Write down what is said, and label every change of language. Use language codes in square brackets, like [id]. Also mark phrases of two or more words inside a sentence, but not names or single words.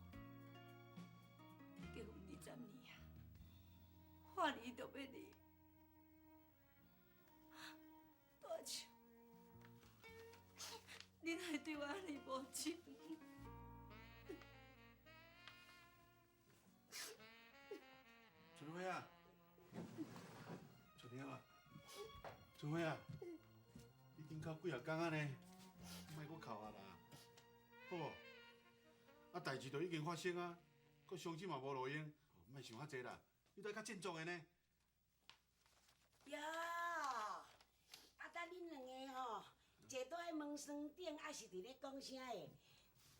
[nan] 结婚20年啊，半年就要离，大树，你哪会对我安尼无情？春花啊，春花啊，春花啊，已经到几啊天啊呢，莫搁哭啊啦，好无？啊，代志都已经发生啊，搁伤心嘛无路用，莫想遐济啦，你得较振作的呢。哟，啊，等恁两个吼，坐倒喺门窗顶，还是伫咧讲啥的？